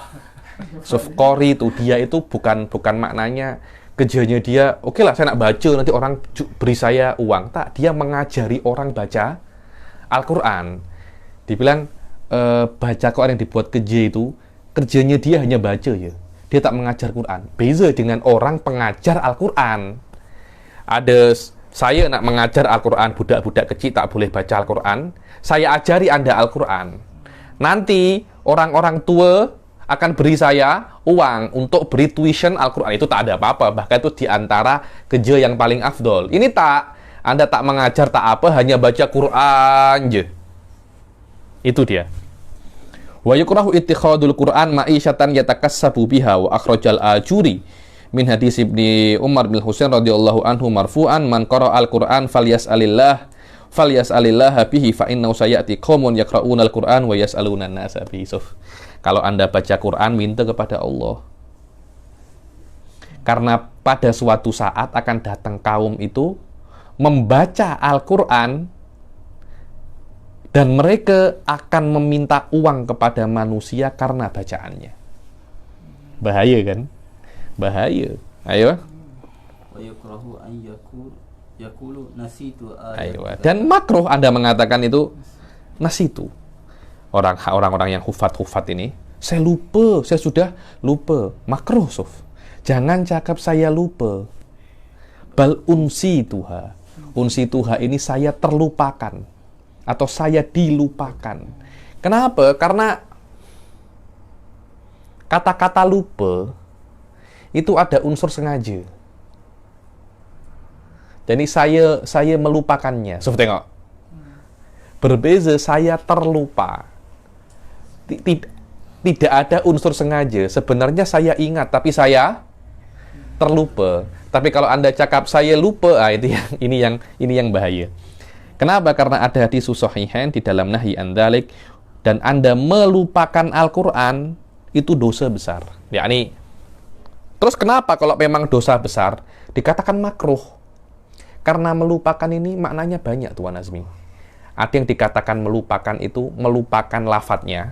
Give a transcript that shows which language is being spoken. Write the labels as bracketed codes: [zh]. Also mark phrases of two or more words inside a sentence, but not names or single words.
[ms] Suf Qori itu dia itu bukan maknanya kerjanya dia, oke lah saya nak baca nanti orang beri saya uang. Tak, dia mengajari orang baca Al-Quran. Dibilang baca Quran yang dibuat kerja itu, kerjanya dia hanya baca ya. Dia tak mengajar Quran. Beza dengan orang pengajar Al-Quran. Ada saya nak mengajar Al-Quran, budak-budak kecil tak boleh baca Al-Quran. Saya ajari Anda Al-Quran. Nanti orang-orang tua akan beri saya uang untuk beri tuition Al-Quran. Itu tak ada apa-apa. Bahkan itu diantara kerja yang paling afdol. Ini tak. Anda tak mengajar tak apa, hanya baca Quran je. Itu dia. [ar] ويكره اتخاذ القرآن معيشة يتكسب بها وأخرج الآجري من حديث ابن عمر بن حصين رضي الله عنه مرفوعا من قرأ القرآن فليسأل الله به فإنه سيأتي قوم يقرءون القرآن ويسألون الناس به. [ms] Kalau Anda baca Quran, minta kepada Allah. Karena pada suatu saat akan datang kaum itu membaca Al-Quran dan mereka akan meminta uang kepada manusia karena bacaannya. Bahaya kan? Bahaya. Ayo. [ar] ويكره أن يقول نسيت [ms] Ayo. Dan makruh Anda mengatakan itu nasitu. Orang-orang yang hufat ini, saya lupa, saya sudah lupa. Makruh, Suf. Jangan cakap saya lupa. [ar] بل أنسيتها. [ms] unsituha ini saya terlupakan atau saya dilupakan. Kenapa? Karena kata-kata lupa itu ada unsur sengaja. Jadi saya melupakannya. So, tengok. Berbeza saya terlupa. Tidak ada unsur sengaja. Sebenarnya saya ingat, tapi saya terlupa. Tapi kalau Anda cakap saya lupa, ini yang bahaya. Kenapa? Karena ada hadis sahihain di dalam [ar] نهي عن ذلك, [ms] dan Anda melupakan Al-Qur'an itu dosa besar. Yakni, terus kenapa kalau memang dosa besar dikatakan makruh? Karena melupakan ini maknanya banyak, Tuan Azmi. Ada yang dikatakan melupakan itu melupakan lafadznya.